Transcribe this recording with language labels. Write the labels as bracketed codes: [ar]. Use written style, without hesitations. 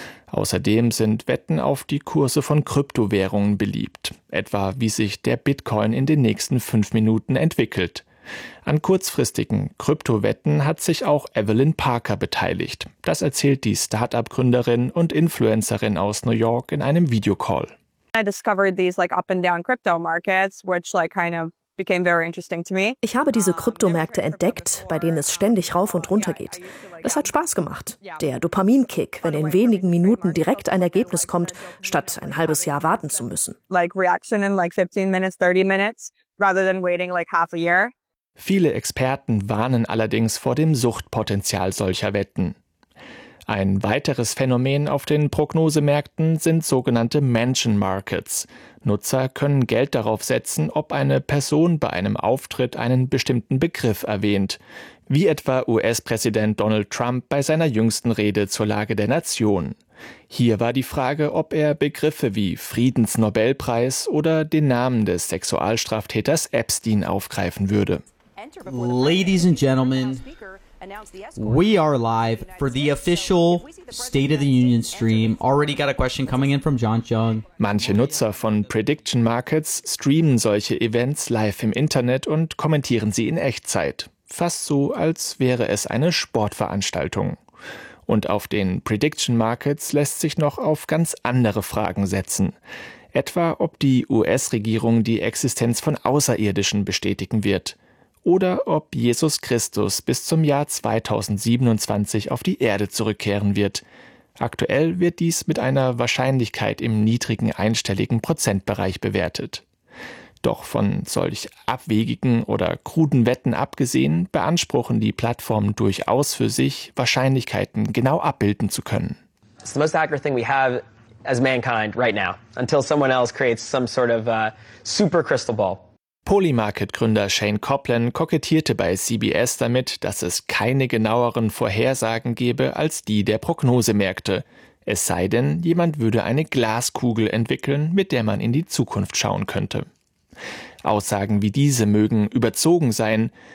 [de] Außerdem sind Wetten auf die Kurse von Kryptowährungen beliebt, etwa wie sich der Bitcoin in den nächsten 5 Minuten entwickelt. An kurzfristigen Kryptowetten hat sich auch Evelyn Parker beteiligt. Das erzählt die Startup-Gründerin und Influencerin aus New York in einem Videocall. [en] I discovered these like up and down crypto markets, which like kind of became very interesting to me. [de] Ich habe diese Kryptomärkte entdeckt, bei denen es ständig rauf und runter geht. Es hat Spaß gemacht. Der Dopaminkick, wenn in wenigen Minuten direkt ein Ergebnis kommt, statt ein halbes Jahr warten zu müssen. [en] Like reaction in like 15 minutes, 30 minutes, rather than waiting like half a year. [de] Viele Experten warnen allerdings vor dem Suchtpotenzial solcher Wetten. Ein weiteres Phänomen auf den Prognosemärkten sind sogenannte Mansion Markets. Nutzer können Geld darauf setzen, ob eine Person bei einem Auftritt einen bestimmten Begriff erwähnt. Wie etwa US-Präsident Donald Trump bei seiner jüngsten Rede zur Lage der Nation. Hier war die Frage, ob er Begriffe wie Friedensnobelpreis oder den Namen des Sexualstraftäters Epstein aufgreifen würde. [en] Ladies and gentlemen, we are live for the official State of the Union stream. Already got a question coming in from John Jung. [de] Manche Nutzer von Prediction Markets streamen solche Events live im Internet und kommentieren sie in Echtzeit. Fast so, als wäre es eine Sportveranstaltung. Und auf den Prediction Markets lässt sich noch auf ganz andere Fragen setzen. Etwa, ob die US-Regierung die Existenz von Außerirdischen bestätigen wird. Oder ob Jesus Christus bis zum Jahr 2027 auf die Erde zurückkehren wird. Aktuell wird dies mit einer Wahrscheinlichkeit im niedrigen einstelligen Prozentbereich bewertet. Doch von solch abwegigen oder kruden Wetten abgesehen, beanspruchen die Plattformen durchaus für sich, Wahrscheinlichkeiten genau abbilden zu können. Das ist das [en] most accurate thing we have as mankind right now, until someone else creates some sort of super crystal ball. [de] Polymarket-Gründer Shane Coplin kokettierte bei CBS damit, dass es keine genaueren Vorhersagen gebe als die der Prognosemärkte. Es sei denn, jemand würde eine Glaskugel entwickeln, mit der man in die Zukunft schauen könnte. Aussagen wie diese mögen überzogen sein.